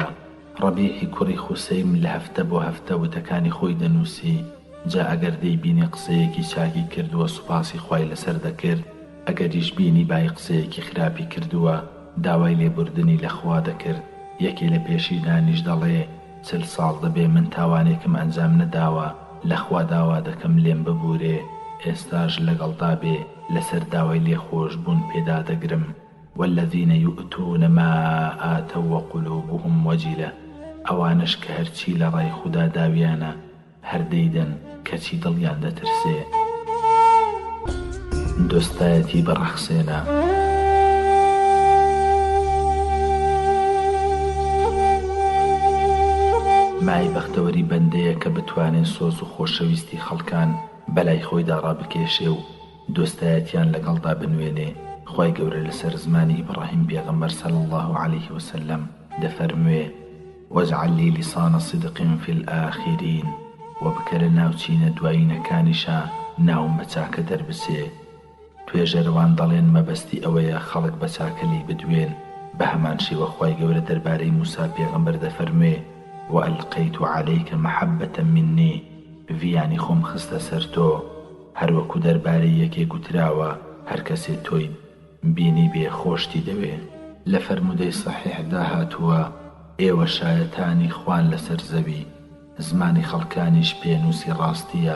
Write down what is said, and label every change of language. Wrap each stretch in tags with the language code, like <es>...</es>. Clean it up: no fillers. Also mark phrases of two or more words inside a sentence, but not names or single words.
<ckb>ڕەبیعی کوڕی خوسەیم لە هەفتە بۆ هەفتە وتەکانی خۆی دەنووسی، جا ئەگەر دەیبینی قسەیەکی چاکی کردووە سوپاسی خوای لەسەر دەکرد، ئەگەریش بینی بای قسەیەکی خراپی کردووە داوای لێبوردنی لە خوا دەکرد. یەکێ لە پێشینانیش دەڵێ 40 ساڵ دەبێ من تاوانێکم ئەنجام نەداوە، لە خوا داوا دەکەم لێم ببورێ، ئێستاش لەگەڵدا بێ لەسەر داوای لێخۆش بوون پێدا دەگرم.</ckb> <ar>والذين يؤتون ما آتوا وقلوبهم وجلة،</ar> <ckb>ئەوانش کە هەرچی لە ڕای خودا داویانە هەر دەیدەن کەچی دڵیان دەترسێ. دۆستایەتی بەڕەخسێنە. مای بەختەوەری بەندەیە کە بتوانێت سۆز و خۆشەویستی خەڵکان بەلای خۆیدا ڕابکێشێ و دۆستایەتیان لەگەڵدا بنوێنێ. خوای گەورە لەسەر زمانی ئیبراهیم پێغەمبەر</ckb> <ar>صلی الله عليه وسلم</ar> <ckb>دەفەرموێ</ckb> <ar>واجعل لي لسان صدق في الآخرين،</ar> <ckb>وبکە لە ناوچینە دوایینەکانیشا ناوم بە چاکە دەربسێ. توێژەروان دەڵێن مەبەستی ئەوەیە خەڵک بە چاکەلی بدوێن. بە هەمان شێوە خوای گەورە دەربارەی موسا پێغەمبەر دەفەرموێ</ckb> <ar>وألقيت عليك محبة مني،</ar> <ckb>ڤیانی خۆم خستە سەر تۆ. هەروەکو دەربارەی یەکێ گوتراوە هەر کەسێ تۆی بینی بێ خۆشتی دەوێ. لە فەرمودەی سەحیحدا هاتووە ئێوە شایەتانی خوان لەسەر زەوی، زمانی خەڵکانیش پێنووسی ڕاستیە.</ckb>